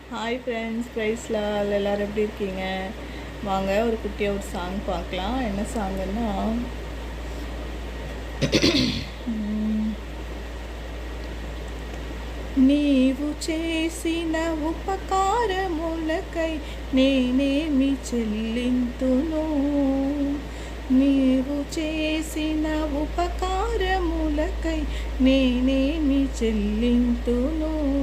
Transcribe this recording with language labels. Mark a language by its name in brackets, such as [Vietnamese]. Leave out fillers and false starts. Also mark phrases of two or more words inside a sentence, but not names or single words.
[English] hi friends, [Tamil] ப்ரைஸ்லால் எல்லோரும் எப்படி இருக்கீங்க? வாங்க ஒரு குட்டியாக ஒரு சாங் பார்க்கலாம். என்ன சாங்குன்னா [Telugu] నీవు చేసిన ఉపకారములకై నేనేమి చెల్లింతును. నీవు చేసిన ఉపకారములకై నేనేమి చెల్లింతును.